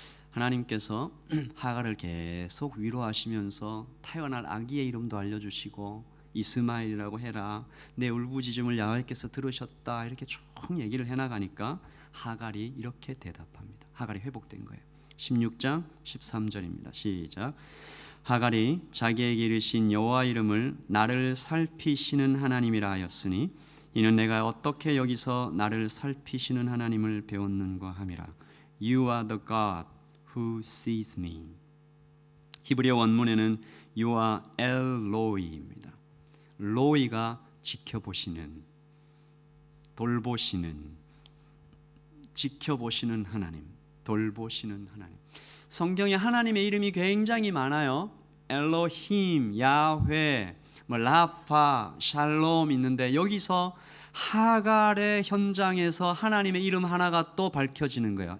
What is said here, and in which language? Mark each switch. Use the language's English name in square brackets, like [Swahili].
[Korean] 하나님께서 하갈을 계속 위로하시면서 태어날 아기의 이름도 알려주시고 이스마엘이라고 해라, 내 울부짖음을 여호와께서 들으셨다, 이렇게 쭉 얘기를 해나가니까 하갈이 이렇게 대답합니다. 하갈이 회복된 거예요. 16장 13절입니다. 시작. 하갈이 자기에게 이르신 여호와 이름을 나를 살피시는 하나님이라 하였으니 이는 내가 어떻게 여기서 나를 살피시는 하나님을 배웠는가 함이라. [English] You are the God who sees me. [Korean] 히브리어 원문에는 [English] You are 엘로이입니다. [Korean] 로이가 지켜보시는, 돌보시는, 지켜보시는 하나님, 돌보시는 하나님. 성경에 하나님의 이름이 굉장히 많아요. 엘로힘, 야훼, 라파, 샬롬 있는데 여기서 하갈의 현장에서 하나님의 이름 하나가 또 밝혀지는 거예요.